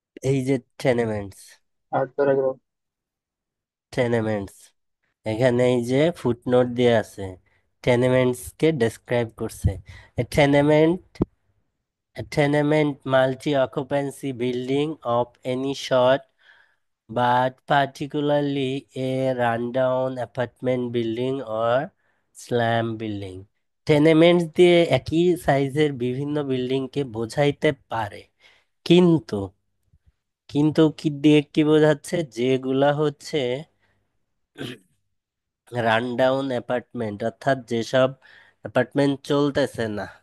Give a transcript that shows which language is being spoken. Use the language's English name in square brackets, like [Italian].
[Bangla] এই যে টেনেমেন্টস, আট প্যারাগ্রাফ। টেনেমেন্টস এখানে এই যে ফুটনোট দিয়ে আছে, টেনেমেন্টস কে ডেসক্রাইব করছে। [English] Tenement, a tenement multi-occupancy building of any sort, but particularly a rundown apartment building or slum building. [Bangla] টেনেমেন্টস দিয়ে একই সাইজের বিভিন্ন বিল্ডিংকে বোঝাইতে পারে, কিন্তু কিন্তু কি দিয়ে কি বোঝাচ্ছে, যেগুলা হচ্ছে রানডাউন অ্যাপার্টমেন্ট, অর্থাৎ যেসব অ্যাপার্টমেন্ট চলতেছে না।